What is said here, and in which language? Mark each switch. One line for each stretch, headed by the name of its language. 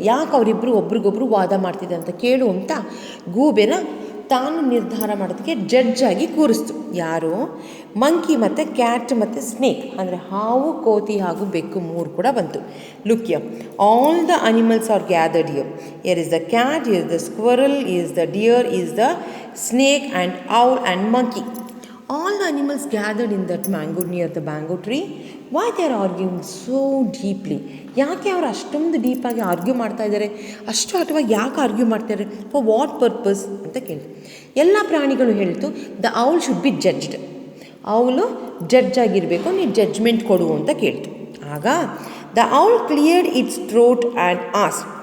Kannada: ಯಾಕೆ ಅವರಿಬ್ಬರು ಒಬ್ರಿಗೊಬ್ರು ವಾದ ಮಾಡ್ತಿದ್ದಾರೆ ಅಂತ ಕೇಳು ಅಂತ ಗೂಬೆನ ತಾನು ನಿರ್ಧಾರ ಮಾಡೋದಕ್ಕೆ ಜಡ್ಜ್ ಆಗಿ ಕೂರಿಸ್ತು. ಯಾರು? ಮಂಕಿ ಮತ್ತು ಕ್ಯಾಟ್ ಮತ್ತು ಸ್ನೇಕ್, ಅಂದರೆ ಹಾವು, ಕೋತಿ ಹಾಗೂ ಬೆಕ್ಕು ಮೂರು ಕೂಡ ಬಂತು.
English: Look here, all the animals are gathered here. Here is the cat, here is the squirrel, is the deer, is the snake and owl and monkey. All the animals gathered in that near the mango tree. Why they are arguing so deeply?
Kannada: ಯಾಕೆ ಅವರು ಅಷ್ಟೊಂದು ಡೀಪಾಗಿ argue ಮಾಡ್ತಾ ಇದ್ದಾರೆ? ಅಷ್ಟು ಅಥವಾ ಯಾಕೆ argue ಮಾಡ್ತಾರೆ?
English: for what purpose
Kannada: ಅಂತ ಕೇಳಿ ಎಲ್ಲ ಪ್ರಾಣಿಗಳು ಹೇಳ್ತು,
English: The owl should be judged.
Kannada: ಔಲು judge ಆಗಿರಬೇಕು, ನೀನು ಜಡ್ಜ್ಮೆಂಟ್ ಕೊಡು ಅಂತ ಕೇಳ್ತು.
English: ಆಗ the owl cleared its throat and ask.